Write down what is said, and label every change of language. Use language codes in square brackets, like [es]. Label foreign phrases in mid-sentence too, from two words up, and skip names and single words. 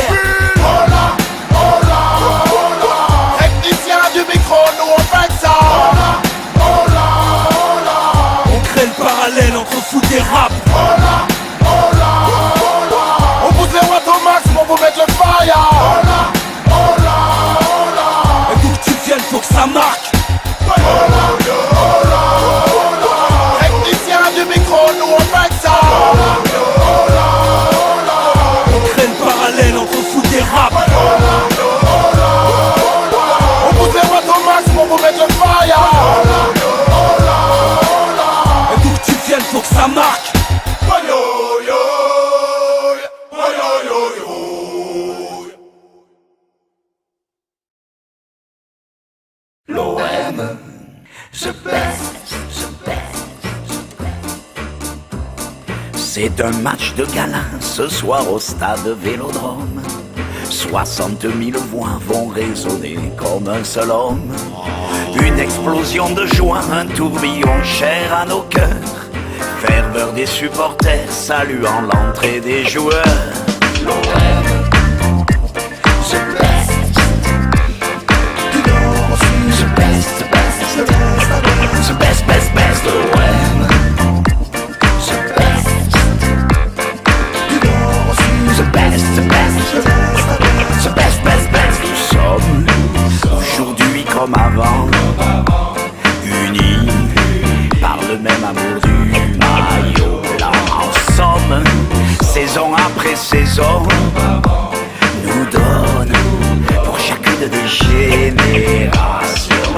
[es] Hola, hola, hola. [fr] Technicien du micro, nous on fait ça. [es] Hola, hola, hola. [fr] On crée le parallèle entre foot et rap. [es] Hola, hola, hola. [fr] On pousse les watts au max pour vous mettre le fire. [es] Hola, hola, hola. [fr] Et d'où que tu viennes, faut que ça marque. [es] Hola, hola, hola. [fr] Technicien du micro, nous on fait ça. [es] Hola, hola, hola. [fr] On crée le parallèle entre foot et rap. [es] Hola, hola, hola. [fr] On pousse les watts au max pour vous mettre le fire. [es] Hola, hola, hola. [fr] Et d'où que tu viennes, faut que ça marque. L'OM, [en] the best, the best. [fr] C'est un match de gala ce soir au stade Vélodrome. 60 000 voix vont résonner comme un seul homme. Une explosion de joie, un tourbillon cher à nos cœurs. Ferveur des supporters saluant l'entrée des joueurs. L'OM, [en] the best. The best, the best, the best, the best, best, best, l'OM. The best. The best, the best, the best, best, best. [fr] Nous sommes aujourd'hui comme avant, unis par le même amour du maillot blanc. En somme, saison après saisons nous donne pour chacune des générations.